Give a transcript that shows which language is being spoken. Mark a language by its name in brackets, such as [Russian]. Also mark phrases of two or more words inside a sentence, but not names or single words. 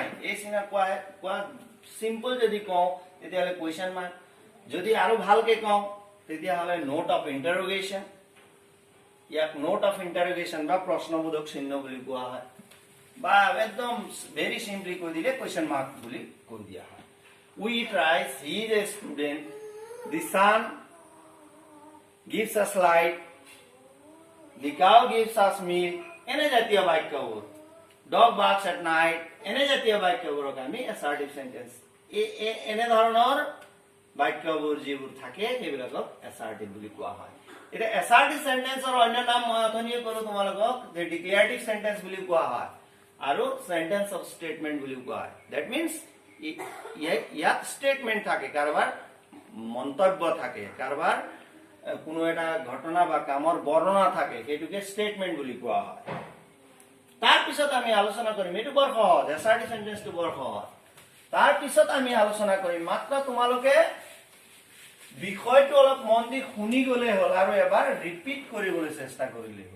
[Assamese] এই চিনক কোৱা সিম্পল যদি কওঁ তেতিয়াহ'লে [English] question mark, [Assamese] যদি আৰু ভালকে কওঁ তেতিয়াহ'লে [English] note of interrogation. [Assamese] ইয়াক [English] note of interrogation [Assamese] বা প্ৰশ্নবোধক চিহ্ন বুলি কোৱা হয়, বা একদম [English] very simply [Assamese] কৈ দিলে [English] question mark [Assamese] বুলি কৈ দিয়া হয়। [English] we eat rice, he is a student, the sun gives us light, the cow gives us milk, [Assamese] এনে জাতীয় বাক্যবোৰ, [English] dog barks at night, [Assamese] এনে জাতীয় বাক্যবোৰক আমি [English] assertive sentence, [Assamese] এনে ধৰণৰ বাক্যবোৰ যিবোৰ থাকে সেইবিলাকক assertive বুলি কোৱা হয়। এটা [English] assertive sentenceৰ [Assamese] অন্য নাম মই অথনিয়ে ক'লো তোমালোকক যে [English] declarative sentence [Assamese] বুলি কোৱা হয় আৰু [English] sentence of statement [Assamese] বুলি কোৱা হয়। [English] that means [Assamese] ইয়াত statement থাকে, কাৰোবাৰ মন্তব্য থাকে, কাৰোবাৰ কোনো এটা ঘটনা বা কামৰ বৰ্ণনা থাকে, সেইটোকে স্টেটমেন্ট বুলি কোৱা হয়। তাৰ পিছত আমি আলোচনা কৰিম, এইটো বৰ সহজ, [English] assertive sentenceটো [Assamese] বৰ সহজ। তাৰ পিছত আমি আলোচনা কৰিম, মাত্ৰ তোমালোকে বিষয়টো অলপ মন দি শুনি গলে হ'ল আৰু এবাৰ ৰিপিট কৰিবলৈ চেষ্টা কৰিলে হ'ল।